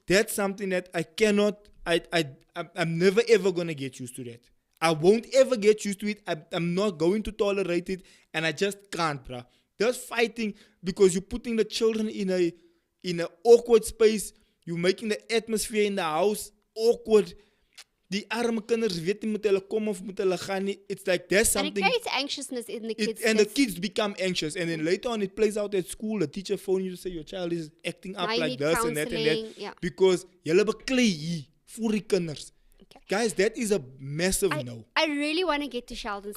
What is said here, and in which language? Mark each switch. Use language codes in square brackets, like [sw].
[en] That's something that I cannot, I'm never ever going to get used to that. I won't ever get used to it. I'm not going to tolerate it. And I just can't, bro. Just fighting because you're putting the children in a awkward space. You're making the atmosphere in the house awkward. [af] Die arme kinders weet nie moet hulle kom of moet hulle gaan nie. [en] It's like there's something... And it creates anxiousness in the kids. And the kids become anxious. And then later on it plays out at school. The teacher phone you to say your child is acting up like this and that and that. Yeah. Because [af] julle beklei hier vir die kinders. Okay. [en] Guys, that is a massive no. I really want to get to Sheldon's